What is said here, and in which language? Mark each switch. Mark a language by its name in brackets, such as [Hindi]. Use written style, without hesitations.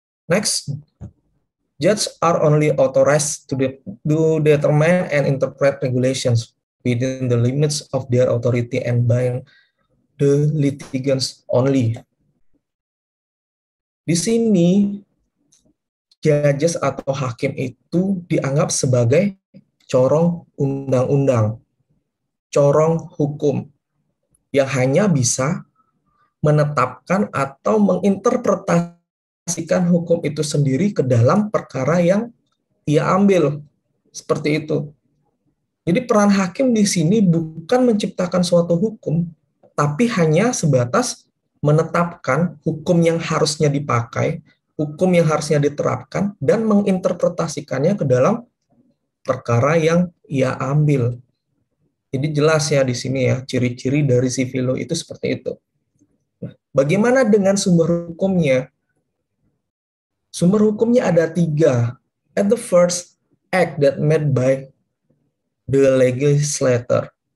[English] Next, judges are only authorized to determine and interpret regulations within the limits of their authority and by the litigants only. [Indonesian] Di sini, judges atau hakim itu dianggap sebagai corong undang-undang, corong hukum, yang hanya bisa menetapkan atau menginterpretasikan hukum itu sendiri ke dalam perkara yang ia ambil. Seperti itu. Jadi peran hakim di sini bukan menciptakan suatu hukum, tapi hanya sebatas menetapkan hukum yang harusnya dipakai, hukum yang harusnya diterapkan, dan menginterpretasikannya ke dalam perkara yang ia ambil. Jadi jelas ya di sini ya, ciri-ciri dari civil law itu seperti itu. Nah, bagaimana dengan sumber hukumnya? Sumber hukumnya ada 3. [English] At the first, act that made by the legislator.